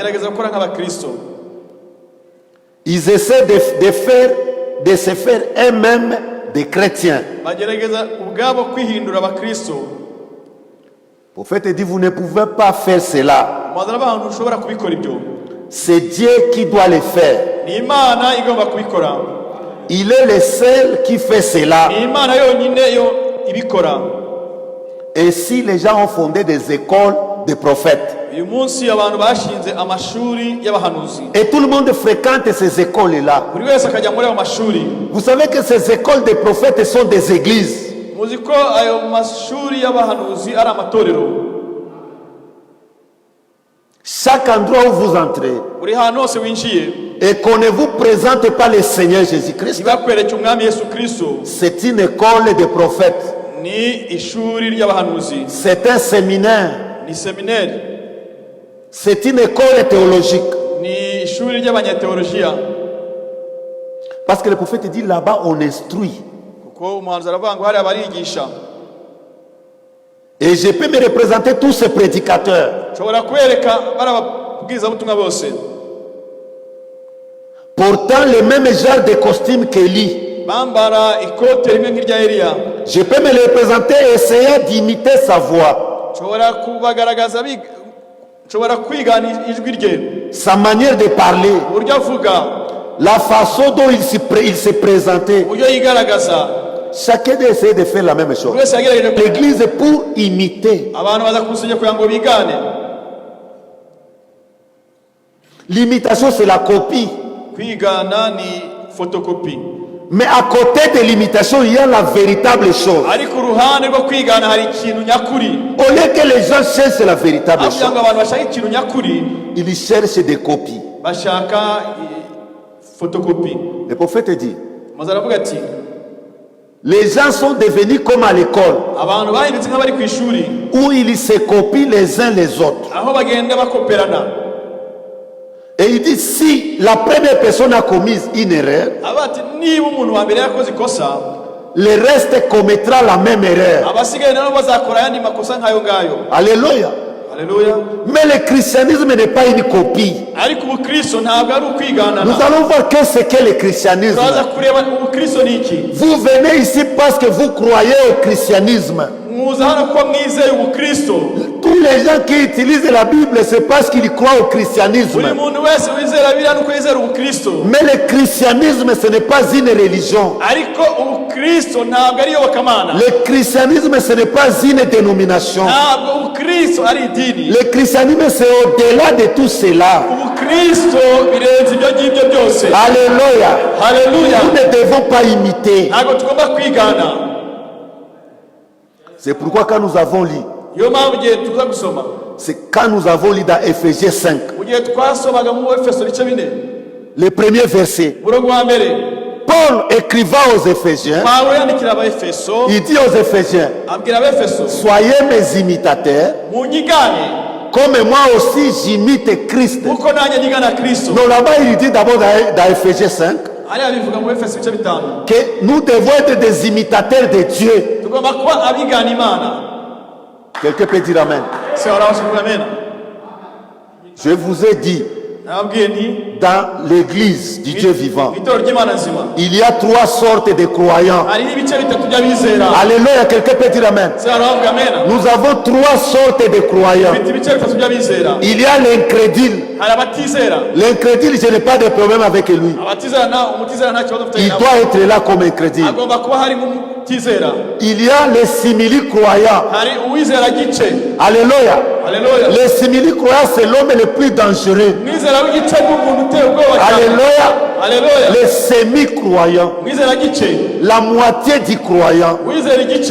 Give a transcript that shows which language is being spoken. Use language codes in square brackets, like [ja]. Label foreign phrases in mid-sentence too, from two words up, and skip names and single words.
[fr] Ils essaient de se faire eux-mêmes des chrétiens. Le prophète dit, vous ne pouvez pas faire cela. C'est Dieu qui doit le faire. Il est le seul qui fait cela. [rw] ni imana yonyine yo ibikora. [fr] Et si les gens ont fondé des écoles de prophètes, [rw] uyu munsi abantu bashinze amashuri y'abahanuzi, [fr] et tout le monde fréquente ces écoles-là, [rw] buri wese akajya muri ayo mashuri. [fr] vous savez que ces écoles de prophètes sont des églises. [rw] muzi ko ayo mashuri y'abahanuzi ari amatorero. [fr] Chaque endroit où vous entrez, [rw] buri hantu hose winjiye [fr] et qu'on ne vous présente pas le Seigneur Jésus-Christ, [rw] ntibakwereke umwami Yesu Kristo, [fr] c'est une école de prophètes. [rw] ni ishuri ry'abahanuzi, [fr] C'est un séminaire. [rw] ni seminari, [fr] C'est une école théologique. [rw] ni ishuri ry'abanyateolojiya. [fr] Parce que le prophète dit là-bas, on instruit. [rw] kuko umuhanuzi aravuga ngo hariya barigisha. [fr] Et je peux me représenter tous ces prédicateurs. [rw] nshobora kwereka bari ababwirizabutumwa bose, [fr] Portant le même genre de costume qu'Élie. [rw] bambara ikote rimwe nk'irya Eliya. [fr] Je peux me le représenter et essayer d'imiter sa voix, [rw] nshobora kubagaragaza nshobora kwigana ijwi rye, [fr] sa manière de parler, [rw] uburyo avuga, [fr] la façon dont il se présentait. [rw] uburyo yigaragaza. [fr] Chacun doit essayer de faire la même chose. [rw] buri wese yagerageje [fr] L'église pour imiter. [rw] abantu baza kumusenya kugira ngo bigane. [fr] L'imitation, c'est la copie. [rw] kwigana ni fotokopi, [fr] Mais à côté de l'imitation, il y a la véritable chose. [rw] ariko uruhande rwo kwigana hari ikintu nyakuri. [fr] Au lieu que les gens cherchent la véritable [rw] aho kugira [fr] chose, [rw] ngo abantu bashake ikintu nyakuri, [fr] ils cherchent des copies. [rw] bashaka fotokopi. [fr] Le prophète dit, [rw] maze aravuga ati, [fr] les gens sont devenus comme à l'école, [rw] abantu bahindutse nk'abari ku ishuri, [fr] où ils se copient les uns les autres. [rw] aho bagenda bakoperana. [fr] Et il dit, si la première personne a commis une erreur, [rw] aba ati, niba umuntu wa mbere yakoze ikosa, [fr] le reste commettra la même erreur. [rw] abasigaye nabo bazakora ayandi makosa nk'ayo ngayo. [fr] Alléluia. [rw] Haleluya. [fr] Mais le christianisme n'est pas une copie. [rw] ariko ubukristo ntabwo ari ukwiganana. [fr] Nous allons voir qu'est-ce qu'est le christianisme. [rw] turaza kureba ubukristo ni iki. [fr] Vous venez ici parce que vous croyez au christianisme. [rw] muza hano kuko mwizeye ubukristo. [fr] Tous les gens qui utilisent la Bible, c'est parce qu'ils croient au christianisme. [rw] buri muntu wese wizera biriya nuko yizera ubukristo. [fr] Mais le christianisme, ce n'est pas une religion. [rw] ariko ubukristo ntabwo ari iyobokamana. [fr] Le christianisme, ce n'est pas une dénomination. [rw] ntabwo ubukristo ari idini. [fr] Le christianisme, c'est au-delà de tout cela. [rw] ubukristo birenze ibyo ngibyo byose. [fr] Alléluia. [rw] haleluya. [fr] Nous ne devons pas imiter. [rw] ntabwo tugomba kwigana. [fr] C'est pourquoi quand nous avons lu, [rw] niyo mpamvu igihe tuza gusoma, [fr] c'est quand nous avons lu dans Éphésiens 5, [rw] mu gihe twasomaga mu Efeso bice 4, [fr] le premier verset, [rw] umurongo wa mbere, [fr] Paul écrivant aux Éphésiens, [rw] pawulo yandikira abaefeso, [fr] il dit aux Éphésiens, [rw] abwira abaefeso, [fr] soyez mes imitateurs, [rw] munyigane [fr] comme moi aussi j'imite Christ. [rw] kuko nanjye nyigana Kristo. [fr] Non, là-bas il dit d'abord dans Éphésiens 5 [rw] hariya bivuga mu Efeso bice 5 [fr] que nous devons être des imitateurs de Dieu. [rw] tugomba kuba abigana Imana. [fr] Quelqu'un peut dire Amen. [rw] se warabasha kuvuga amen. [fr] Je vous ai dit, [rw] nababwiye nti [fr] dans l'église du Dieu vivant, [rw] itorero ry'Imana nzima [fr] il y a 3 sortes de croyants. [rw] hari ibice bitatu by'abizera. [fr] Alléluia, quelqu'un peut dire Amen. [rw] se warabavuga amen. [fr] Nous avons 3 sortes de croyants. [rw] bifite ibice bitatu by'abizera. [fr] Il y a l'incrédule. [rw] hari abatizera. [fr] L'incrédule, je n'ai pas de problème avec lui. [rw] abatizera umutizera nta kibazo [fr] Il [rw] ufite nabo. [fr] doit être là comme incrédule. [rw] agomba kuba hari nk'umutizera. [fr] Il y a les simili-croyants. [rw] hari uwizera gice. [fr] Alléluia. [rw] haleluya. [fr] Les simili-croyants, c'est l'homme le plus dangereux. [rw] mwizera w'igice ni umuntu uteye ubwoba cyane. [fr] Alléluia. [rw] haleluya. [fr] Les semi-croyants, [rw] mwizera gice, [fr] la moitié du croyant, [rw] wizera igice,